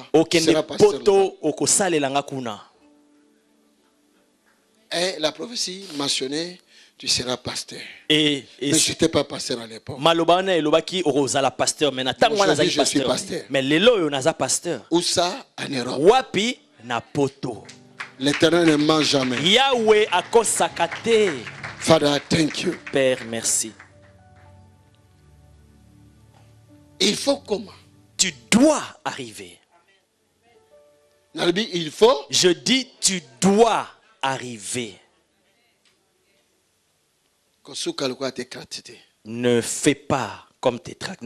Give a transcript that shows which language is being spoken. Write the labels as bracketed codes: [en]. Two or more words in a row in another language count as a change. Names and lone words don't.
[fr] Tu seras pasteur là. Et la prophétie mentionnée, tu seras pasteur. Mais je n'étais pas pasteur à l'époque. Aujourd'hui, je suis pasteur. [ln] Mais lelo naza pasteur. [fr] Où ça? En Europe. [ln] Wapi na poto. [fr] L'Éternel ne ment jamais. [ln] Yahweh akosakate. [en] Father, thank you. [fr] Père, merci. Il faut comment? Tu dois arriver. Il faut. Je dis, tu dois arriver. Ne fais pas comme Tétrak.